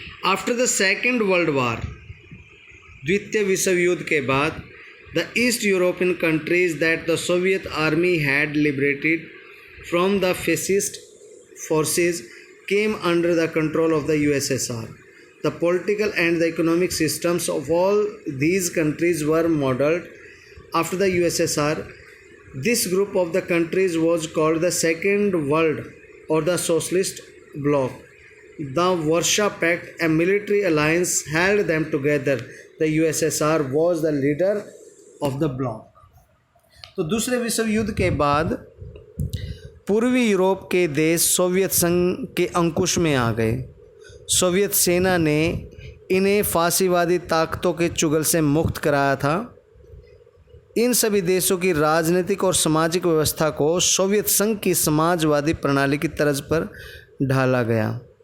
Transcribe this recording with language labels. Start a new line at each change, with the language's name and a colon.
English: after the Second World War,
Hindi: द्वितीय विश्व युद्ध के बाद,
English: The east European countries that the Soviet army had liberated from the fascist forces came under the control of the USSR. The political and the economic systems of all these countries were modeled after the USSR. This group of the countries was called the Second World or the Socialist Bloc. The Warsaw Pact, a military alliance, held them together. The USSR was the leader of the bloc.
Hindi: तो दूसरे विश्व युद्ध के बाद पूर्वी Europe के देश Soviet संघ के अंकुश में आ गए। सोवियत सेना ने इन्हें फांसीवादी ताकतों के चुगल से मुक्त कराया था। इन सभी देशों की राजनीतिक और सामाजिक व्यवस्था को सोवियत संघ की समाजवादी प्रणाली की तर्ज पर ढाला गया।